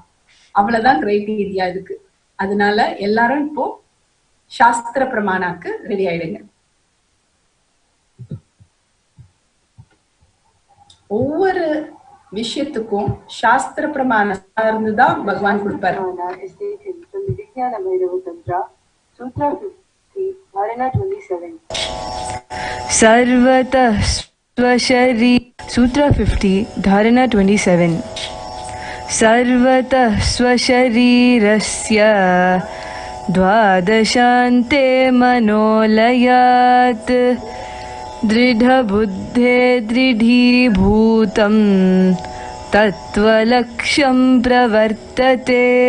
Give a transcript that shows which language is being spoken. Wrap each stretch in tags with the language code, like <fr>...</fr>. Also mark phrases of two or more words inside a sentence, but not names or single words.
<ta>அவ்வளவுதான் கிரைட்டீரியா இதுக்கு. அதனால எல்லாரும் இப்போ சாஸ்திர பிரமாணாக்கு ரெடி ஆயிடுங்க. ஒவ்வொரு விஷயத்துக்கும் சாஸ்திர பிரமாணம் இருந்துதான் பகவான் கொடுப்பாரு.</ta> <sa>सर्वतः स्वशरी सूत्र 50 धारणा 27 सर्वतः स्वशरीरस्य द्वादशान्ते मनोलयात् दृढबुद्धे दृढीभूतं तत्त्वलक्ष्यं प्रवर्तते</sa>